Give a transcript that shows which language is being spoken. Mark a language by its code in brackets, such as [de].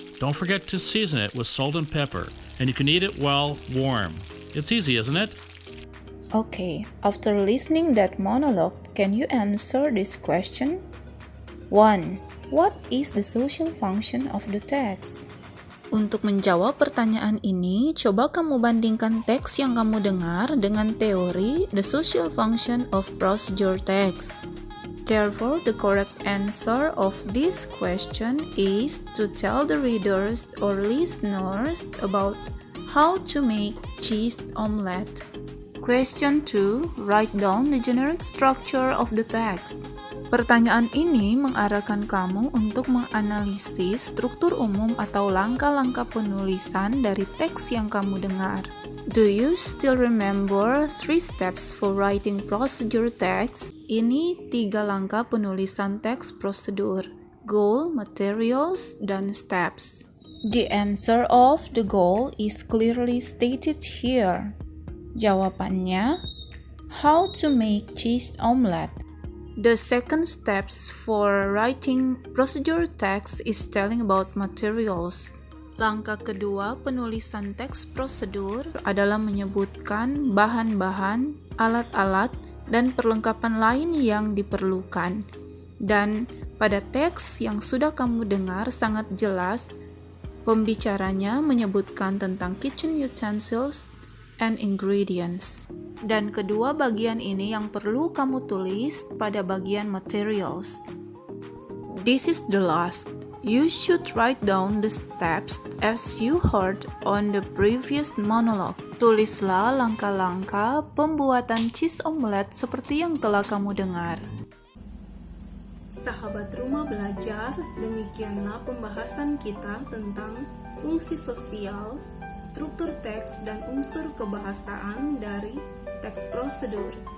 [en] Don't forget to season it with salt and pepper, and you can eat it while warm. It's easy, isn't it? Okay, after listening that monologue, can you answer this question? 1. What is the social function of the text? [id] Untuk menjawab pertanyaan ini, coba kamu bandingkan teks yang kamu dengar dengan teori [en] the social function of procedure text. Therefore, the correct answer of this question is to tell the readers or listeners about how to make cheese omelette. Question 2. Write down the generic structure of the text. [id] Pertanyaan ini mengarahkan kamu untuk menganalisis struktur umum atau langkah-langkah penulisan dari teks yang kamu dengar. [en] Do you still remember 3 steps for writing procedure text? [id] Ini 3 langkah penulisan teks prosedur: goal, materials, dan steps. [en] The answer of the goal is clearly stated here. Jawabannya, how to make cheese omelette. The second steps for writing procedure text is telling about materials. [id] Langkah kedua penulisan teks prosedur adalah menyebutkan bahan-bahan, alat-alat, dan perlengkapan lain yang diperlukan. Dan pada teks yang sudah kamu dengar sangat jelas, pembicaranya menyebutkan tentang [en] kitchen utensils and ingredients. [id] Dan kedua bagian ini yang perlu kamu tulis pada bagian materials. [en] This is the last. You should write down the steps as you heard on the previous monologue. [id] Tulislah langkah-langkah pembuatan cheese omelette seperti yang telah kamu dengar. Sahabat rumah belajar, demikianlah pembahasan kita tentang fungsi sosial, struktur teks, dan unsur kebahasaan dari teks prosedur.